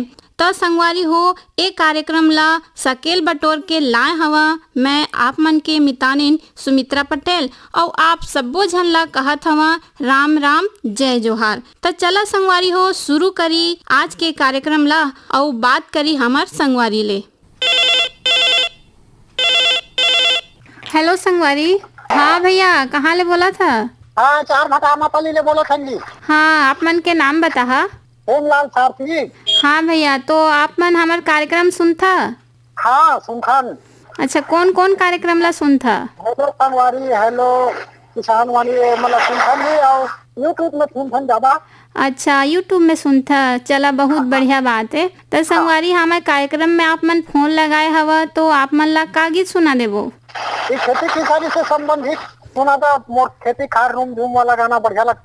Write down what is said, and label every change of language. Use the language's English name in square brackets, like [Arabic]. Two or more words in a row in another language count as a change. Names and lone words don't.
[Chhattisgarhi] तो संगवारी हो ए कार्यक्रम ला सकेल बटोर के लाए हवा मैं आप मन के मितानिन सुमित्रा पटेल और आप सब्बो झन ला कहत हवा राम राम जय जोहार। तो चला संगवारी हो शुरू करी आज के कार्यक्रम ला और बात करी हमार संगवारी ले। हेलो संगवारी। हाँ भैया कहाँ ले बोला था? हाँ, चार भटामा पली ले बोलो थी। हाँ, आप मन के नाम बता। हेमलाल सारथी। हाँ भैया, तो आप मन हमार कार्यक्रम सुनता? हाँ सुनथन। अच्छा, कौन कौन कार्यक्रम ला सुनता? हेलो संगवारी, हेलो किसान वाली मतलब सुनथन भी और यूट्यूब में सुनथन ज्यादा। अच्छा, यूट्यूब में सुनता। चला बहुत बढ़िया बात है। तो संगवारी हमारे कार्यक्रम में आप मन फोन लगाए हवा तो आप मन ला का गीत सुना देबो? खेती किसानी से संबंधित सुना था। मोर खेती खार रूम झूम वाला गाना बढ़िया लगते।